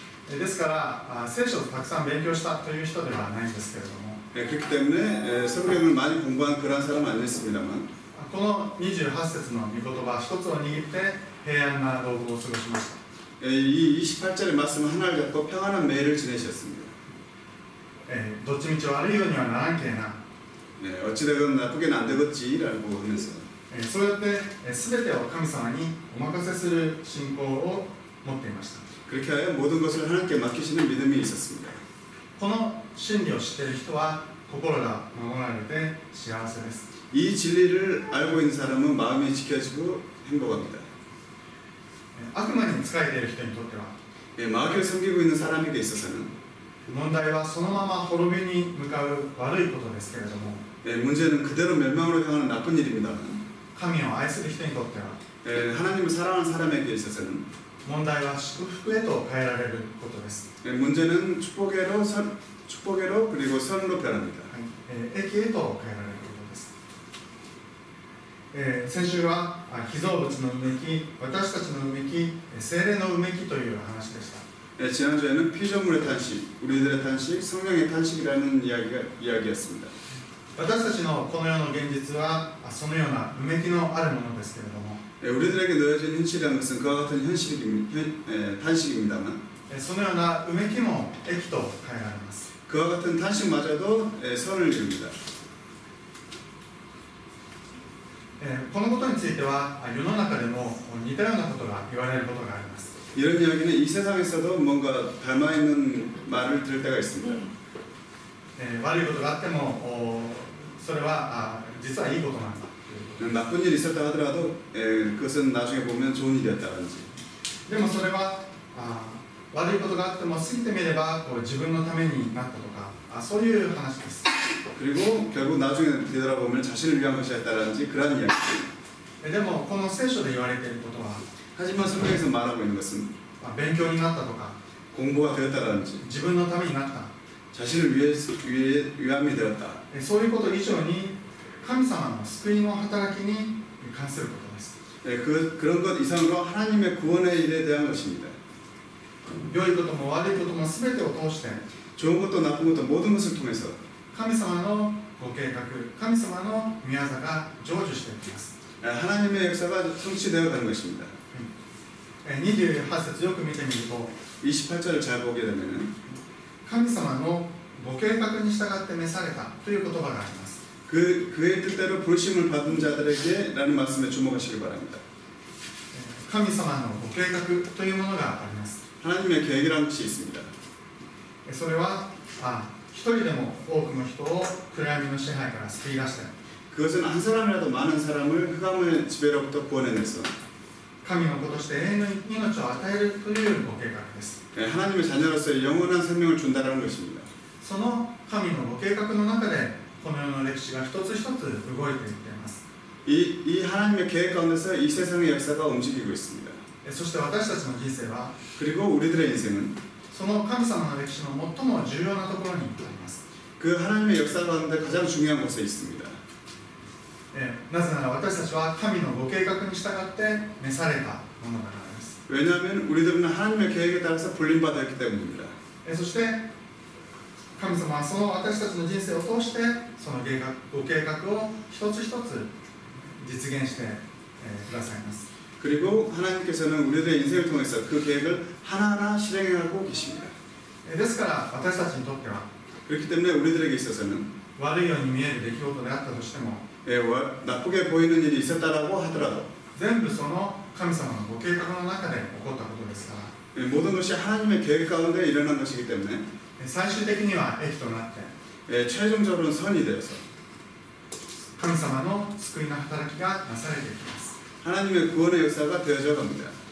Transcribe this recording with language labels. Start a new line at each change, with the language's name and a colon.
Japanese: ですから聖書をたくさん勉強したという人ではないんですけれども
Korean: 그렇기 때문에 성경을 많이 공부한 그런 사람은 아니었습니다만
Japanese: この28節の御言葉一つを握って平安な老後を過ごしました。
Korean: 이 28절의 말씀 하나를 갖고 평안한 매일을 지내셨습니다.
Japanese: どっちみち悪いようにはならんけえな
Korean: 어찌되건 나쁘게는 안 되겠지라고 하면서
Japanese: そうやって全てを神様にお任せする信仰を持っていました。
Korean: 그렇게 하여 모든 것을 하나님께 맡기시는 믿음이 있었습니다.
Japanese: この真理を知っている人は心が守られて幸せです。
Korean: 이 진리를 알고 있는 사람은 마음이 지켜지고 행복합니다.
Japanese: 悪魔に仕えている人にとっては
Korean: 마귀를 섬기고 있는 사람에게 있어서는
Japanese: 問題はそのまま滅びに向かう悪いことですけれども
Korean: 문제는 그대로 멸망으로 향하는 나쁜 일입니다만
Japanese: 神を愛する人にとっては
Korean: 하나님을 사랑하는 사람에게 있어서는
Japanese: 問題は祝福へと変えられることです。
Korean: 문제는 축복으로 그리고 선으로 변합니다.
Japanese: 益へと変えられることです。先週は被造物のうめき、私たちのうめき、聖霊のうめきという話でした。
Korean: 지난주에는 피조물의 탄식, 우리들의 탄식, 성령의 탄식이라는 이야기였습니다.
Japanese: 私たちのこの世の現実はそのようなうめきのあるものですけれども
Korean: 우리들에게 놓여진 현실이라는 것은 그와 같은 탄식입니다만
Japanese: そのようなうめきも益と変えられます。
Korean: 그와 같은 탄식마저도 선을 이룹니다.
Japanese: このことについては世の中でも似たようなことが言われることがあります。
Korean: 이런 이야기는 이 세상에서도 뭔가 닮아있는 말을 들을 때가 있습니다.
Japanese: 悪いことがあってもそれは実はいいことなんだ。
Korean: 나쁜 일이 있었다 하더라도 그것은 나중에 보면 좋은 일이었다든지
Japanese: でもそれは悪いことがあっても過ぎてみれば自分のためになったとかそういう話です。
Korean: 그리고 결국 나중에 되돌아보면 자신을 위한 것이었다든지 그런 이야기.
Japanese: でもこの聖書で言われていることは
Korean: 하지만 성경에서 말하고 있는 것은
Japanese: 勉強になったとか
Korean: 공부가 되었다든지
Japanese: 自分のためになった
Korean: 자신을 위함이 되었다.
Japanese: そういうこと以上に神様の救いの働きに関することです。
Korean: 그런 것 이상으로 하나님의 구원의 일에 대한 것입니다.
Japanese: 良いことも悪いことも全てを通して
Korean: 좋은 것도 나쁜 것도 모든 것을 통해서
Japanese: 神様のご計画、神様の御業が成就していきます。
Korean: 하나님의 역사가 성취되어 가는 것입니다.
Japanese: 28節よく見てみると
Korean: 28절을 잘 보게 되면은
Japanese: 神様のご計画に従って召されたという言葉があります。
Korean: 그의 뜻대로 부르심을 받은 자들에게 라는 말씀에 주목하시기 바랍니다.
Japanese: 神様のご計画というものがあります。
Korean: 하나님의 계획이라는 것이 있습니다.
Japanese: それは一人でも多くの人を暗闇の支配から救い出して
Korean: 그것은 한 사람이라도 많은 사람을 흑암의 지배로부터 구원해내서
Japanese: 神の子として永遠の命を与えるというご計画です。
Korean: 하나님의 자녀로서 영원한 생명을 준다는 것입니다.
Japanese: その神のご計画の中でこの世の歴史が一つ一つ動いていっています。
Korean: 이 하나님의 계획 가운데서 이 세상의 역사가 움직이고 있습니다.
Japanese: そして私たちの人生は
Korean: 그리고 우리들의 인생은
Japanese: その神様の歴史の最も重要なところにあります。
Korean: 그 하나님의 역사 가운데 가장 중요한 곳에 있습니다.
Japanese: なぜなら私たちは神のご計画に従って召されたものだからです。
Korean: 왜냐하면 우리들은 하나님의 계획에 따라서 불림받았기 때문입니다.
Japanese: そして神様はその私たちの人生を通してそのご計画を一つ一つ実現してくださいます。
Korean: 그리고 하나님께서는 우리들의 인생을 통해서 그 계획을 하나하나 실행하고 계십니다.
Japanese: ですから私たちにとっては
Korean: 그렇기 때문에 우리들에게 있어서는
Japanese: 悪いように見える出来事であったとしても
Korean: 나쁘게 보이는 일이 있었다라고 하더라도
Japanese: 全部その神様のご計画の中で起こったことですから
Korean: 모든 것이 하나님의 계획 가운데 일어난 것이기 때문에
Japanese: 最終的には益となって
Korean: 최종적으로는 선이 되어서
Japanese: 神様の救いの働きがなされていきます。
Korean: 하나님의 구원의 역사가 되어져 갑니다.